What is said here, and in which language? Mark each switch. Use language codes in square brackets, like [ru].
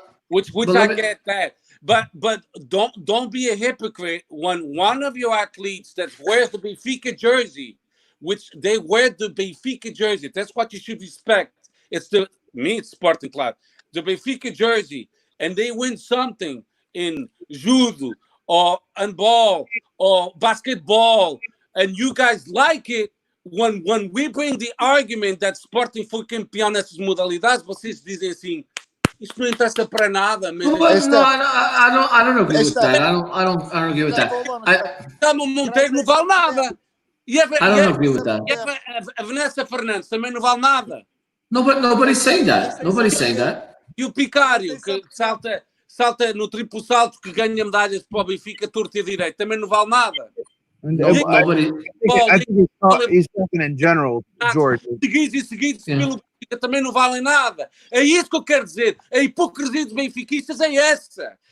[en] Which I get that, but don't be a hypocrite when one of your athletes that wears the Benfica jersey, which they wear the Benfica jersey. That's what you should respect. It's Sporting Club, the Benfica jersey, and they win something in judo or handball or basketball, and you guys like it. when we bring the argument that [pt] Sporting foi campeão nessas modalidades, vocês dizem assim, isto não interessa para nada. Mas [en] No, I don't agree with that. I don't agree with that. [pt] O Monteiro não vale nada. [en] I don't agree with that. [pt] A Vanessa Fernandes também não vale nada. [en] Nobody's saying that. Nobody's saying that. [pt] E o Picário, que salta no triplo salto, que ganha medalhas para o Benfica, torto e direito, também não vale nada. [en] Nobody. I think he's talking in general, George. [pt] Seguidos pelo Benfica também não valem nada. É isso que eu quero dizer. A hipocrisia dos benfiquistas é essa.